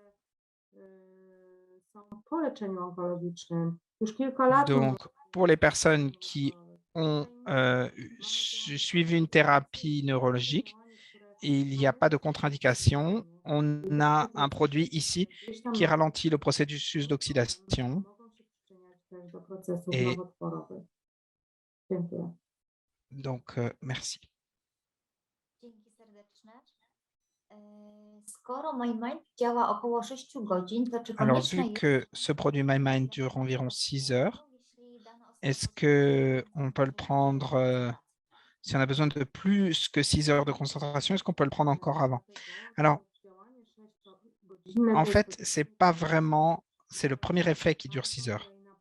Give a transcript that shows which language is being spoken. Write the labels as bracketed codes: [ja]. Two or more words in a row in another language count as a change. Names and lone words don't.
[fr] Donc, pour les personnes qui ont suivi une thérapie neurologique, il n'y a pas de contre-indication. On a un produit ici qui ralentit le processus d'oxydation. Et donc, merci. [pl] Dzięki serdeczne. Skoro MyMind działa około 6 godzin, to czy [fr] Alors, [pl] konieczne [fr] vu [pl] jest... [fr] que ce produit MyMind dure environ 6 heures, est-ce qu'on peut le prendre, si on a besoin de plus que 6 heures de concentration, est-ce qu'on peut le prendre encore avant? Alors, en fait, c'est pas vraiment, c'est le premier effet qui dure 6 heures.